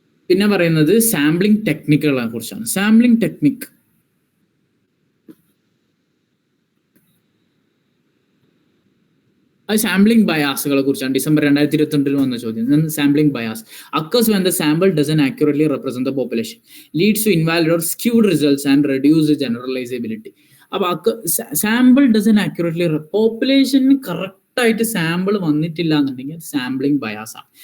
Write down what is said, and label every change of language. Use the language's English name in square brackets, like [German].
[Malayalam] പിന്നെ പറയുന്നത് സാമ്പിളിംഗ് ടെക്നിക്കുകളെ കുറിച്ചാണ്. സാമ്പിളിംഗ് ടെക്നിക് അത് സാമ്പിളിംഗ് ബയാസുകളെ കുറിച്ചാണ്. ഡിസംബർ 2022 വന്ന ചോദ്യം. [English] Sampling bias occurs when the sample doesn't accurately represent the population, leads to invalid or skewed results and reduce generalizability. [Malayalam] അപ്പൊ sample [English] doesn't accurately [Malayalam] population correct ആയിട്ട് sample വന്നിട്ടില്ല എന്നുണ്ടെങ്കിൽ sampling bias ആണ്.